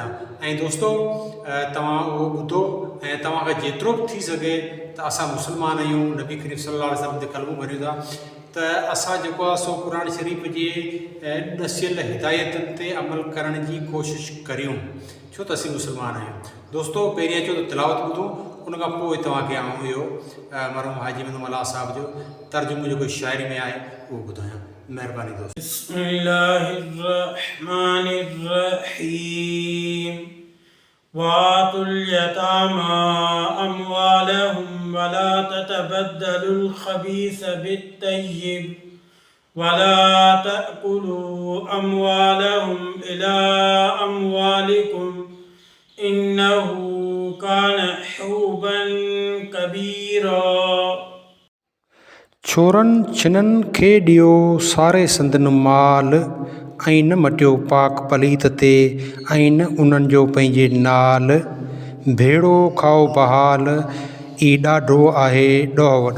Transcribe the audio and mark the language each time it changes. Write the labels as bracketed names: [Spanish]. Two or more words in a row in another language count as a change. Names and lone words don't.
[Sindhi] ऐं दोस्तों तव्हां उहो ॿुधो ऐं तव्हांखे जेतिरो बि थी सघे त असां मुस्लमान आहियूं, नबी करीम [Arabic] صلى الله عليه وسلم [Sindhi] ते कलमो भरियूं था, त असां जेको आहे सो क़ुरान शरीफ़ जे ॾसियल हिदायतुनि ते अमल करण जी कोशिशि करियूं, छो त असीं मुस्लमान आहियूं। दोस्तों पहिरीं अचो त तिलावत ॿुधो, उन खां पोइ तव्हांखे आऊं इहो मरहूम हाजी अहमद मला साहब जो तर्जुमो जेको शाइरी में आहे उहो ॿुधायां। महिरबानी दोस्तों। [Arabic] بسم الله الرحمن الرحيم وآتوا اليتامى أموالهم ولا تتبدلوا الخبيث بالطيب ولا تأكلوا أموالهم إلى أموالكم إنه كان حوبا كبيرا. [Sindhi] छोरनि छिननि खे ॾियो सारे संदनि माल ऐं न मटियो पाक पलीत ते ऐं न उन्हनि जो पंहिंजे नाल, भेड़ो खाओ बहाल ई ॾाढो आहे ॾोह वॾो।